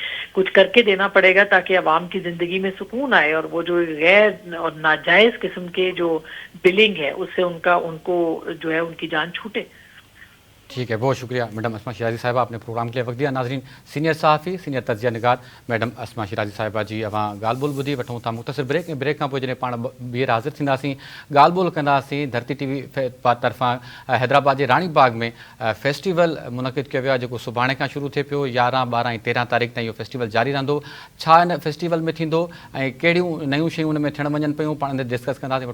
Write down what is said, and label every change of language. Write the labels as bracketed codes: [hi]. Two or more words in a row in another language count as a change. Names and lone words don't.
[ur] کچھ کر کے دینا پڑے گا تاکہ عوام کی زندگی میں سکون آئے، اور وہ جو غیر اور ناجائز قسم کے جو بلنگ ہے اس سے ان کو جو ہے ان کی جان چھوٹے. ٹھیک ہے، بہت شکریہ میڈم اسما شیرازی صاحبہ، آپ نے پروگرام کے لیے وقت دیا. ناظرین، سینئر صحافی، سینئر تجزیہ نگار میڈم اسما شیرازی صاحبہ جی [sd] اواں ॻाल्हि ॿोल ॿुधी वठूं था मुख़्तसिर ब्रेक खां पोइ जॾहिं पाण ॿीहर हाज़िर थींदासीं ॻाल्हि ॿोल कंदासीं. धरती टीवी तरफ़ां हैदराबाद जे रानी बाग में फेस्टिवल मुनक़िद कयो वियो आहे जेको सुभाणे खां शुरू थिए पियो. 11, 12 ऐं 13 तारीख़ ताईं इहो फेस्टिवल जारी रहंदो. छा हिन फेस्टिवल में थींदो ऐं कहिड़ियूं नयूं शयूं हुन में थियण वञनि पियूं, पाण डिस्कस कंदासीं.